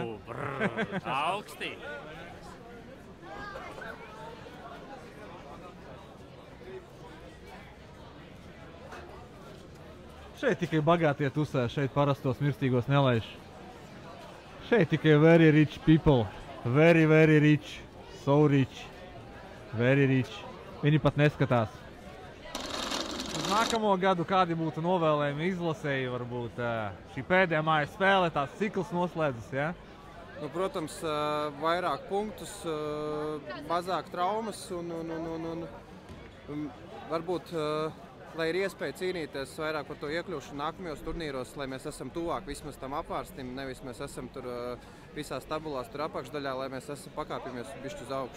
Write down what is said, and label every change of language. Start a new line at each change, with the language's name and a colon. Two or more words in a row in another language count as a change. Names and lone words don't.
Latvian: Augstī. Šeit tikai bagātie tusē, šeit parastos mirstīgos nelaiž. Šeit tikai
English: very rich people. Very, very rich. So rich. Very rich.
Latvian: Viņi pat neskatās. Uz nākamo gadu kādi būtu novēlējumi izlasēji, varbūt šī pēdējā mājas spēle, tās cikls noslēdzas, ja? Nu, protams, vairāk punktus, mazāk traumas un varbūt, lai ir iespēja cīnīties vairāk par to iekļūšanu nākamajos turnīros, lai mēs esam tuvāk vismaz tam apvārstim, nevis mēs esam tur visās tabulās tur apakšdaļā, lai mēs esam pakāpjamies bišķi uz augšu.